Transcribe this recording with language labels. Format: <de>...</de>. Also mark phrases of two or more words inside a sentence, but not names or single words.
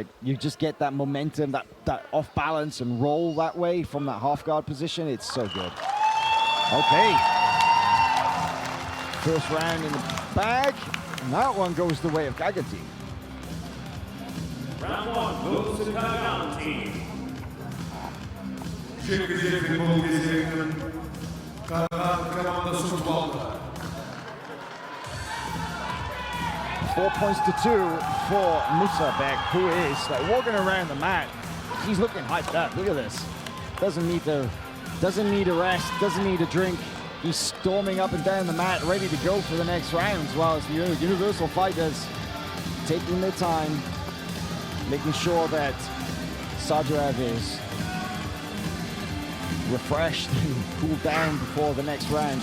<en>You just get that momentum, that off balance and roll that way from that half guard position. It's so good. Okay. First round in the bag. And that one goes the way of Qagan Team. Round 1 goes to Qagan Team.</en> <kk>Жекпе-жек бұл кезеңнің Qagan командасы ұтып алды.</kk> <en>4 points to 2 for Musabek, who is walking around the mat. He's looking hyped up. Look at this. Doesn't need a rest, doesn't need a drink. He's storming up and down the mat, ready to go for the next rounds, while the Universal fighters taking their time, making sure that Saduev is refreshed and cooled down before the next round.</en>